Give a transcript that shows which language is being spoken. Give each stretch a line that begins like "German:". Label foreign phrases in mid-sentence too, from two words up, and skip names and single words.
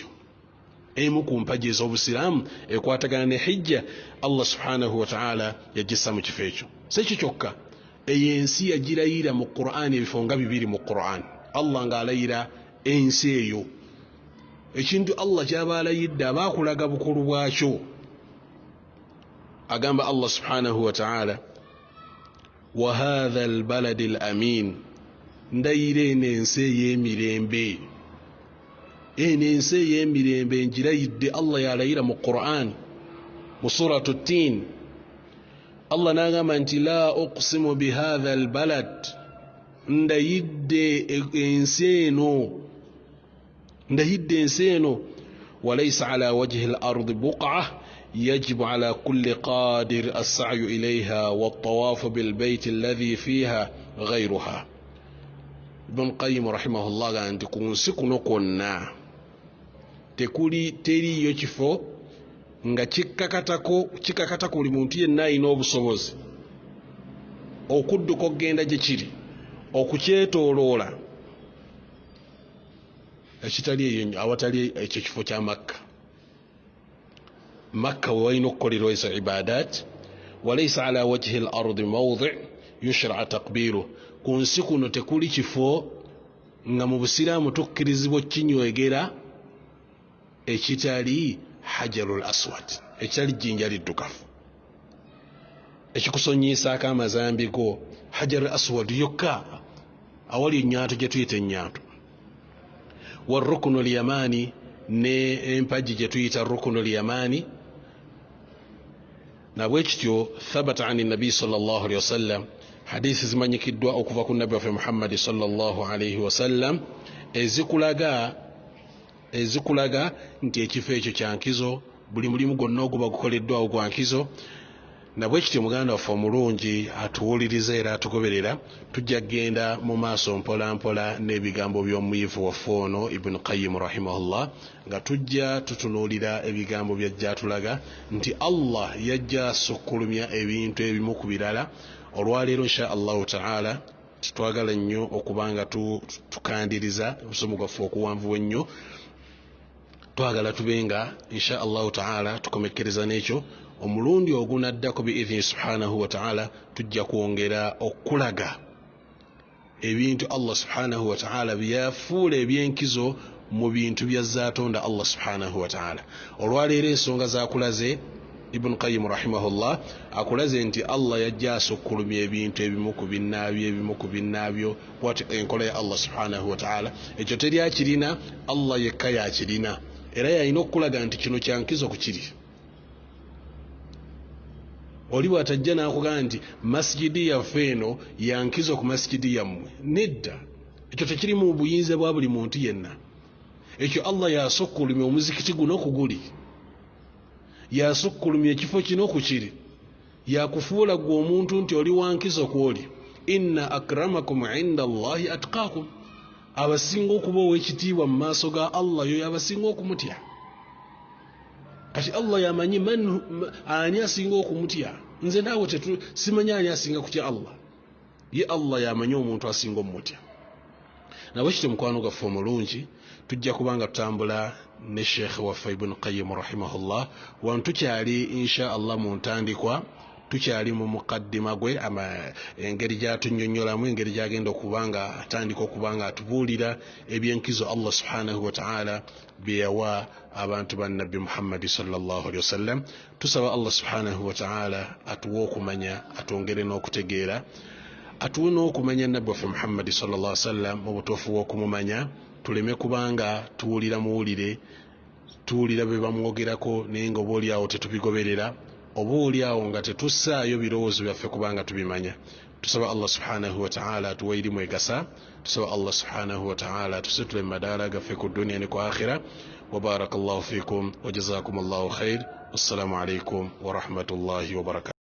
Ganda: Emu ku mpagi ez'obusiraamu ekwatagana ne hijja Allah
Arabic: سبحانه وتعالى
Ganda: yagissa mu kifo ekyo. Si ekyo kyokka, eyo ensi yagirayira mu Qur'an ebifo nga 2 mu Qur'an. Allah ng'alayira ensi eyo, ekintu Allah ky'aba alayidde abaakulaga bukulu bwakyo.
Arabic: Agamba الله سبحانه وتعالى وهذا البلد الأمين,
Ganda: ndayira eno ensi ey'emirembe, eno ensi ey'emirembe njirayidde. Allah yalayira mu Qur'an mu suratu Tin, Allah n'agamba nti
Arabic: لا أقسم بهذا البلد,
Ganda: ndayidde ensi eno, ndayidde ensi eno.
Arabic: وليس على وجه الأرض بقعة يجب على كل قادر السعي إليها والطواف بالبيت الذي فيها غيرها.
Ganda: Ibn Qayyim rahimahullah ga nti ku nsi kuno kwonna teriyo kifo nga kikakatako buli muntu yenna alina obusobozi okudduka okgenda gye kiri, okukyetooloola ekitali eyo awatali ekyo kifo kya makka wewalina okukolerwa ezo ibadat
Arabic: وليس على وجه الأرض موضع يشرع
Ganda: takbiru ku nsi kuno tekuli kifo nga mu busiraamu tukkirizibwa kinywegera ekitali hajarul aswad ekitali jjinja liddukavu ekikusonyiisaako amazambi go hajarul aswad yokka awali ennyaato gye tuyita ennyaato warukunu lyamaani ne empagi gye tuyita rukunu lyamaani nabwe kityo
Arabic: ثبت عن النبي صلى الله عليه وسلم
Ganda: hadithi zimanyikiddwa okuva ku nabbi waffe muhammadi
Arabic: صلى الله عليه وسلم
Ganda: ezikulaga nti ekifo ekyo kyankizo buli mulimu gwonna oguba gukoleddwawo gwa nkizo nabwe kityo muganda waffe omulungi atuwuliriza era atugoberera tujja kgenda mu maaso mpola mpola n'ebigambo by'omuyivu waffe ono ibn qayyim rahimahullah nga tujja tutunuulira ebigambo byajja atulaga nti allah yajja asukkulumya ebintu ebimu ku birala olwaleero
Arabic: إن شاء الله تعالى
Ganda: twagala nnyo okubanga tukandiriza obusomo bwaffe okuwanvuwa ennyo twagala tubenga
Arabic: إن شاء الله تعالى
Ganda: tukomekkereza n'ekyo omulundi ogunaddako
Arabic: بإذنه سبحانه و
Ganda: taala tujja kwongera okulaga ebintu
Arabic: الله سبحانه وتعالى
Ganda: byafuula ebyenkizo mu bintu byazaatonda
Arabic: الله سبحانه وتعالى
Ganda: olwaleero ensonga zakulaze ibn qayyim rahimahullah akulaze nti allah yajja asukkulumya ebintu ebimu ku binnaabyo bwati enkola ya
Arabic: الله سبحانه وتعالى
Ganda: ekyo teri akirina allah yekka yakirina era yalina okukulaga nti kino kyankizo ku kiri oli bwatajja nakugamba nti masijidi yaffe eno yankizo ku masijidi yammwe nedda ekyo tekiri mu buyinza bwa buli muntu yenna ekyo allah yasukkulumya omuzikiti guno kuguli yasukkulumya ekifo kino ku kiri yakufuula gwe omuntu nti oli wankizo kwoli
Arabic: إن أكرمكم عند الله أتقاكم
Ganda: abasinga okuba ow'ekitiibwa mu maaso ga allah yoyo abasinga okumutya kati allah yamanyi ani asinga okumutya nze naawe simanyi ani asinga kutya allah ye allah yamanyi omuntu asinga omutya nabwe kityo mukwano gaffe omulungi tujja kubanga tutambula ne sheekh waffe ibn qayyim rahimahullah wano tukyali
Arabic: إن شاء الله
Ganda: mu ntandikwa tukyali mu mukaddima gwe engeri gyatunyonyolamu engeri gyagenda okubanga atandika okubanga atubuulira ebyenkizo
Arabic: الله سبحانه وتعالى
Ganda: byeyawa abantu ba nabbi muhammadi
Arabic: صلى الله عليه وسلم
Ganda: tusaba
Arabic: الله سبحانه وتعالى
Ganda: atuwe okumanya atwongere n'okutegeera atuwe n'okumanya nabbi waffe muhammadi
Arabic: صلى الله عليه وسلم
Ganda: mu butuufu bw'okumumanya tuleme kubanga tuwulira muwulire tuwulira bye bamwogerako naye nga oba oli awo tetubigoberera oba oli awo nga tetussaayo birowoozo byaffe kubanga tubimanya tusaba
Arabic: الله سبحانه وتعالى
Ganda: atuwe irimu egasa tusaba
Arabic: الله سبحانه وتعالى
Ganda: tusitule mu madaala gaffe ku duniya ne ku akhira
Arabic: وبارك الله فيكم وجزاكم الله خير والسلام عليكم ورحمة الله وبركاته